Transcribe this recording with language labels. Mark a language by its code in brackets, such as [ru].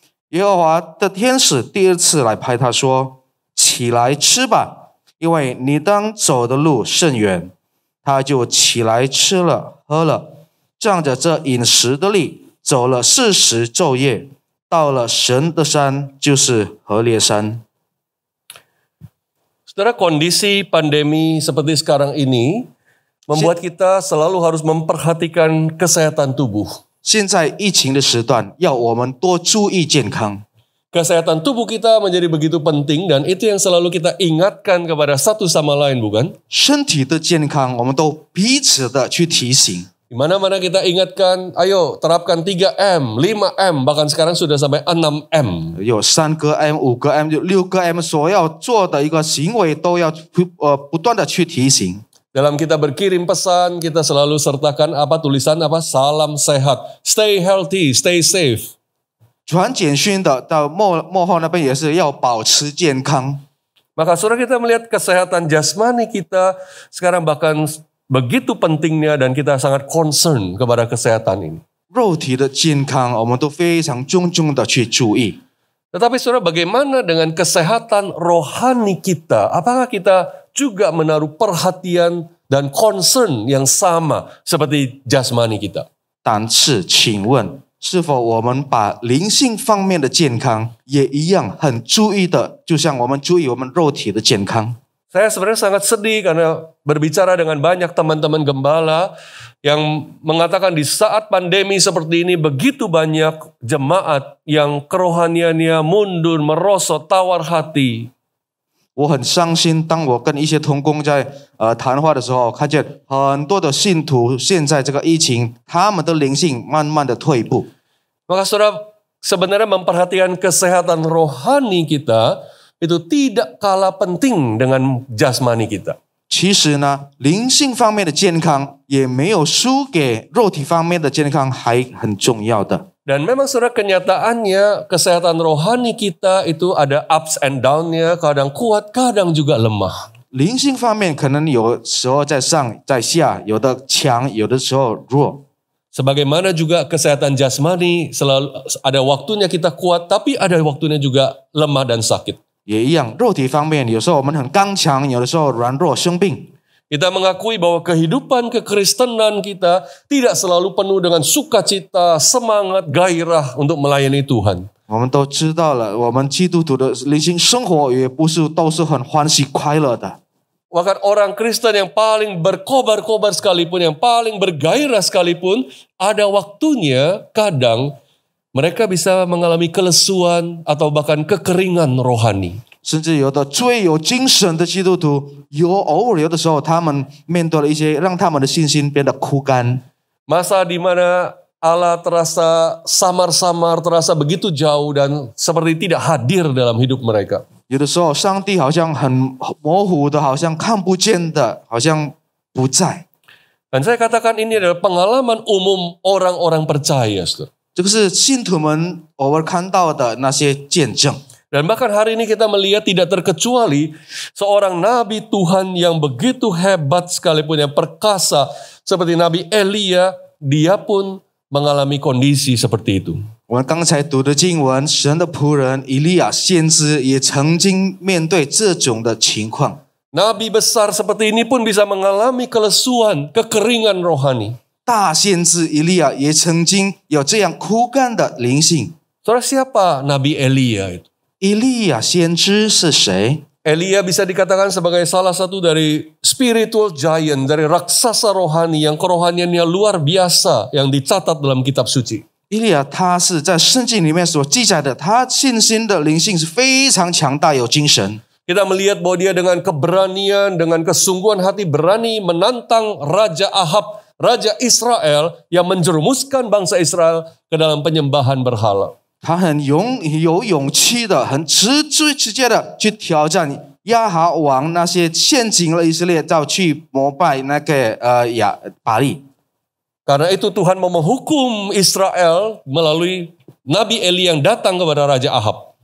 [zh] 耶和华的天使第二次来拍他说：“起来吃吧，因为你当走的路甚远。” 他就起来吃了喝了，仗着这饮食的力，走了40昼夜，到了神的山，就是何烈山。 [id] Saudara, kondisi pandemi seperti sekarang ini membuat kita selalu harus memperhatikan kesehatan tubuh. [zh] 现在疫情的时段，要我们多注意健康。 [id] Kesehatan tubuh kita menjadi begitu penting dan itu yang selalu kita ingatkan kepada satu sama lain, bukan? [zh] 身体的健康，我们都彼此的去提醒。 [id] Di mana-mana kita ingatkan, ayo terapkan 3M, 5M, bahkan sekarang sudah sampai 6M. [zh] 有3个 M、5个 M、6个 M 所要做的一个行为，都要不断的去提醒。 [id] Dalam kita berkirim pesan, kita selalu sertakan tulisan salam sehat, [en] stay healthy, stay safe. [zh] 传简讯的到幕后那边也是要保持健康。 [id] Maka saudara, kita melihat kesehatan jasmani kita sekarang bahkan begitu pentingnya dan kita sangat concern kepada kesehatan ini. [zh] 肉体的健康，我们都非常重的去注意。 [id] Tetapi saudara, bagaimana dengan kesehatan rohani kita? Apakah kita juga menaruh perhatian dan concern yang sama seperti jasmani kita? [zh] 但是，请问，是否我们把灵性方面的健康也一样很注意的，就像我们注意我们肉体的健康？ [id] Saya sebenarnya sangat sedih karena berbicara dengan banyak teman-teman gembala yang mengatakan di saat pandemi seperti ini begitu banyak jemaat yang kerohaniannya mundur, merosot, tawar hati. [zh] 我很伤心，当我跟一些同工在谈话的时候，看见很多的信徒现在这个疫情，他们的灵性慢慢的退步。 [id] Maka saudara, sebenarnya memperhatikan kesehatan rohani kita itu tidak kalah penting dengan jasmani kita. [zh] 其实呢，灵性方面的健康也没有输给肉体方面的健康还很重要的。 [id] Dan memang saudara, kenyataannya kesehatan rohani kita itu ada [en] ups and down- [id] nya, kadang kuat, kadang juga lemah. [zh] 灵性方面可能有时候在上在下，有的强，有的时候弱。 [id] Sebagaimana juga kesehatan jasmani selalu ada waktunya kita kuat, tapi ada waktunya juga lemah dan sakit. [zh] 也一样，肉体方面有时候我们很刚强，有的时候软弱生病。 [id] Kita mengakui bahwa kehidupan kekristenan kita tidak selalu penuh dengan sukacita, semangat, gairah untuk melayani Tuhan. [zh] 我们都知道了，我们基督徒的灵性生活也不是都是很欢喜快乐的。 [id] Bahkan orang Kristen yang paling berkobar-kobar sekalipun, yang paling bergairah sekalipun, ada waktunya kadang mereka bisa mengalami kelesuan atau bahkan kekeringan rohani. [zh] 甚至有的最有精神的基督徒，偶尔有的时候，他们面对了一些让他们的信心变得枯干。 [id] Masa di mana Allah terasa samar-samar, terasa begitu jauh dan seperti tidak hadir dalam hidup mereka. [zh] 有的时候，上帝好像很模糊的，好像看不见的，好像不在。 [id] Dan saya katakan ini adalah pengalaman umum orang-orang percaya, saudara. [zh] 这个是信徒们偶尔看到的那些见证。 [id] Dan bahkan hari ini kita melihat tidak terkecuali seorang nabi Tuhan yang begitu hebat sekalipun, yang perkasa seperti Nabi Elia, dia pun mengalami kondisi seperti itu. [zh] 我们刚才读的经文，神的仆人以利亚先知也曾经面对这种的情况。 [id] Nabi besar seperti ini pun bisa mengalami kelesuan, kekeringan rohani. [zh] 大先知以利亚也曾经有这样枯干的灵性。 [id] Saudara, siapa Nabi Elia itu? [zh] 以利亚先知是谁？ [id] Elia bisa dikatakan sebagai salah satu dari [en] spiritual giant, [id] dari raksasa rohani yang kerohaniannya luar biasa yang dicatat dalam kitab suci. [zh] 以利亚他是在圣经里面所记载的，他信心的灵性是非常强大，有精神。 [id] Kita melihat bahwa dia dengan keberanian, dengan kesungguhan hati berani menantang Raja Ahab, Raja Israel yang menjerumuskan bangsa Israel ke dalam penyembahan berhala. [zh] 他很有勇气的，很直接的去挑战亚哈王那些陷阱了以色列，要去膜拜那个巴利。 [id] Karena itu Tuhan mau menghukum Israel melalui Nabi Eli yang datang kepada Raja Ahab.